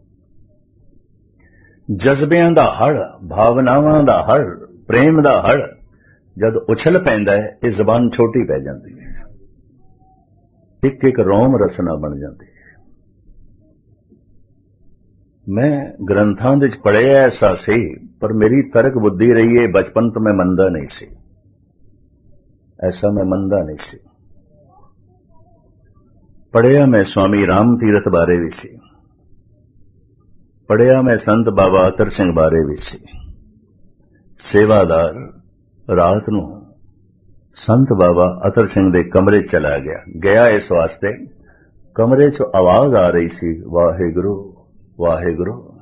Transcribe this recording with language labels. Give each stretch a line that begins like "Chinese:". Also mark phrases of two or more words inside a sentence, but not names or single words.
Punjabi: ਜਜ਼ਬਿਆਂ ਦਾ ਹੜ, ਭਾਵਨਾਵਾਂ ਦਾ ਹੜ, ਪ੍ਰੇਮ ਦਾ ਹੜ ਜਦ ਉਛਲ ਪੈਂਦਾ ਹੈ, ਇਹ ਜ਼ਬਾਨ ਛੋਟੀ ਪੈ ਜਾਂਦੀ ਹੈ, ਇੱਕ ਇੱਕ ਰੋਮ ਰਸਨਾ ਬਣ ਜਾਂਦੀ ਹੈ। ਮੈਂ ਗ੍ਰੰਥਾਂ ਦੇ ਵਿੱਚ ਪੜ੍ਹਿਆ ਐਸਾ ਸੀ, ਪਰ ਮੇਰੀ ਤਰਕ ਬੁੱਧੀ ਰਹੀ ਹੈ ਬਚਪਨ ਤੋਂ ਮੈਂ ਮੰਨਦਾ ਨਹੀਂ ਸੀ, ਐਸਾ ਮੈਂ ਮੰਨਦਾ ਨਹੀਂ ਸੀ। ਪੜ੍ਹਿਆ ਮੈਂ स्वामी राम तीरथ ਬਾਰੇ ਵੀ ਸੀ, ਪੜ੍ਹਿਆ ਮੈਂ ਸੰਤ ਬਾਬਾ ਅਤਰ ਸਿੰਘ ਬਾਰੇ ਵੀ ਸੀ। ਸੇਵਾਦਾਰ ਰਾਤ ਨੂੰ ਸੰਤ ਬਾਬਾ ਅਤਰ ਸਿੰਘ ਦੇ ਕਮਰੇ ਚਲਾ ਗਿਆ ਇਸ ਵਾਸਤੇ, ਕਮਰੇ 'ਚੋਂ ਆਵਾਜ਼ ਆ ਰਹੀ ਸੀ, ਵਾਹਿਗੁਰੂ ਵਾਹਿਗੁਰੂ।